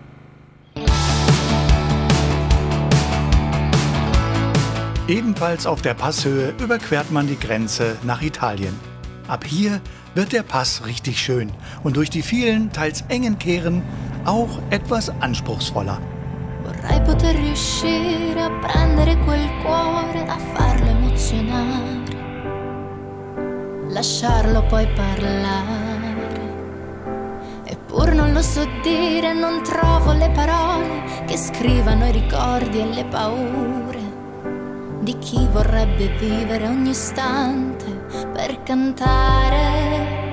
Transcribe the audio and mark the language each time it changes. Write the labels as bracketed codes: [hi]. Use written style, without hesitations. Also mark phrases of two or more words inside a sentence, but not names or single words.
[de] Ebenfalls auf der Passhöhe überquert man die Grenze nach Italien. Ab hier wird der Pass richtig schön und durch die vielen, teils engen Kehren auch etwas anspruchsvoller. [it] Vorrei poter riuscire a prendere quel cuore, a farlo emozionare, lasciarlo poi parlare. Eppur non lo so dire, non trovo le parole che scrivano i ricordi e le paure di chi vorrebbe vivere ogni istante per cantare.